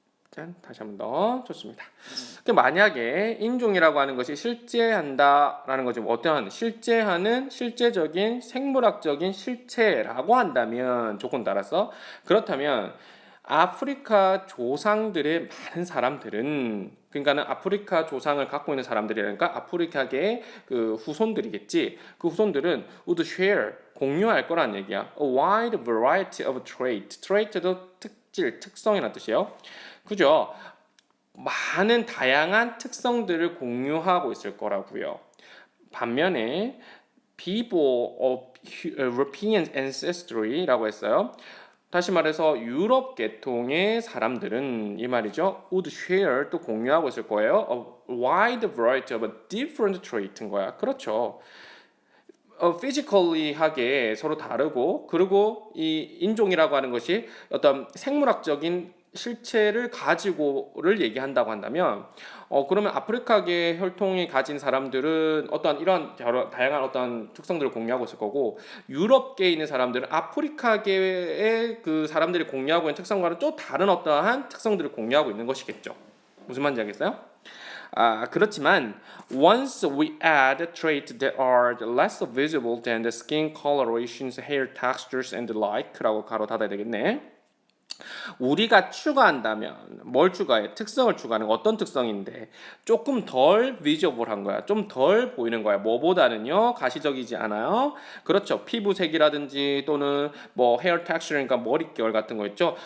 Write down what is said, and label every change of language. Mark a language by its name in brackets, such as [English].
[Korean] 짠, 다시 한 번 더. 좋습니다. 만약에 인종이라고 하는 것이 실제한다라는 것이 어떠한 실제하는 실제적인 생물학적인 실체라고 한다면 조건 따라서 그렇다면 아프리카 조상들의 많은 사람들은, 그러니까는 아프리카 조상을 갖고 있는 사람들이라니까 아프리카계의 그 후손들이겠지. 그 후손들은 [English] would share, [Korean] 공유할 거란 얘기야. [English] A wide variety of trait. [Korean] trait도 특질, 특성이라는 뜻이에요. 그죠? 많은 다양한 특성들을 공유하고 있을 거라고요. 반면에 [English] people of European ancestry [Korean] 라고 했어요. 다시 말해서 유럽 계통의 사람들은 이 말이죠. [English] would share, [Korean] 또 공유하고 있을 거예요. [English] A wide variety of different trait인 거야. [Korean] 그렇죠. physically하게 서로 다르고, 그리고 이 인종이라고 하는 것이 어떤 생물학적인 실체를 가지고를 얘기한다고 한다면 그러면 아프리카계 혈통이 가진 사람들은 어떤 이런 다양한 어떤 특성들을 공유하고 있을 거고, 유럽계에 있는 사람들은 아프리카계의 그 사람들이 공유하고 있는 특성과는 또 다른 어떠한 특성들을 공유하고 있는 것이겠죠. 무슨 말인지 알겠어요? 그렇지만 [English] once we add traits that are less visible than the skin colorations, hair textures and the like [Korean] 라고 가로 닫아야 되겠네. 우리가 추가한다면 뭘 추가해? 특성을 추가하는 거. 어떤 특성인데 조금 덜 비저블한 거야. 좀 덜 보이는 거야. 뭐보다는요, 가시적이지 않아요. 그렇죠. 피부색이라든지 또는 뭐 헤어 텍스처니까 머릿결 같은 거 있죠.